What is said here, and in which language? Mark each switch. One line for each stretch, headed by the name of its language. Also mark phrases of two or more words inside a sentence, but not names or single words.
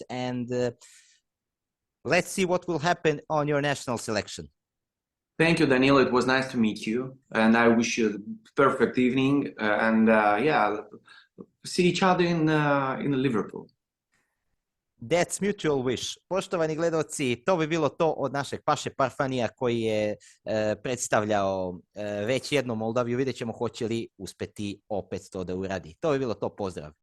English: And let's see what will happen on your national selection. Thank you, Daniel. It was nice to meet you, and I wish you a perfect evening. See each other in Liverpool. That's mutual wish.
Serbian: Poštovani gledaoci, to bi bilo to od našeg Paše Parfanija koji je predstavljao već jednom Moldaviju. Vidjet ćemo hoće li uspeti opet to da uradi. To bi bilo to. Pozdrav.